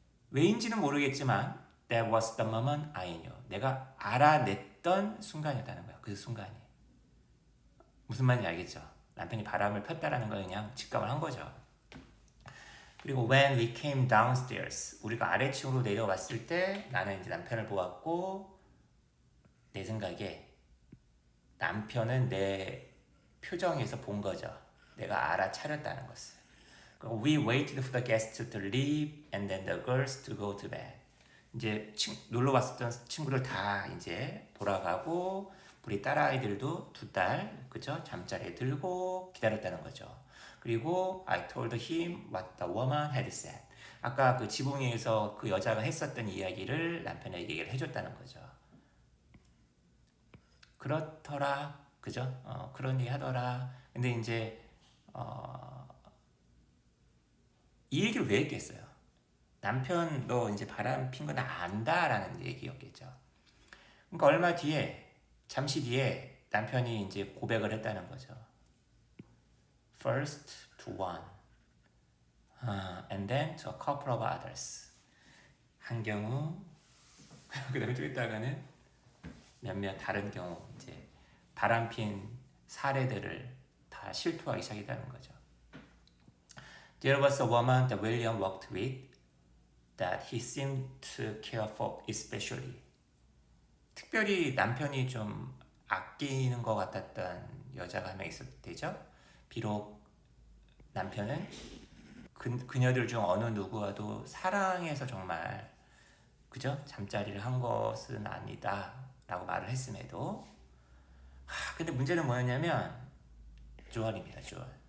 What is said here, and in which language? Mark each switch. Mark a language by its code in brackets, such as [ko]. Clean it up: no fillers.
[ko] 왜인지는 모르겠지만 [en] that was the moment I knew. [ko] 내가 알아냈던 순간이었다는 거야. 그 순간이. 무슨 말인지 알겠죠? 남편이 바람을 폈다라는 걸 그냥 직감을 한 거죠. 그리고 [en] when we came downstairs, [ko] 우리가 아래층으로 내려왔을 때 나는 이제 남편을 보았고 내 생각에 남편은 내 표정에서 본 거죠. 내가 알아차렸다는 것을. [en] We waited for the guests to leave and then the girls to go to bed. [ko] 이제 놀러 왔었던 친구들 다 이제 돌아가고 우리 딸아이들도 두 딸, 그죠? 잠자리에 들고 기다렸다는 거죠. 그리고 [en] I told him what the woman had said. [ko] 아까 그 지붕 위에서 그 여자가 했었던 이야기를 남편에게 얘기를 해줬다는 거죠. 그렇더라, 그죠? 그런 얘기 하더라. 근데 이제 이 얘기를 왜 했겠어요? 남편 너 이제 바람 핀 거 나 안다라는 얘기였겠죠. 그러니까 얼마 뒤에 잠시 뒤에 남편이 이제 고백을 했다는 거죠. [en] First to one, and then to a couple of others. [ko] 한 경우, 그다음에 좀 있다가는 몇몇 다른 경우 이제 바람핀 사례들을 다 실토하기 시작했다는 거죠. [en] There was a woman that William worked with that he seemed to care for especially. [ko] 특별히 남편이 좀 아끼는 것 같았던 여자가 한 명 있었대죠. 비록 남편은 그녀들 중 어느 누구와도 사랑해서 정말 그죠? 잠자리를 한 것은 아니다 라고 말을 했음에도 근데 문제는 뭐였냐면 조언입니다. 조언.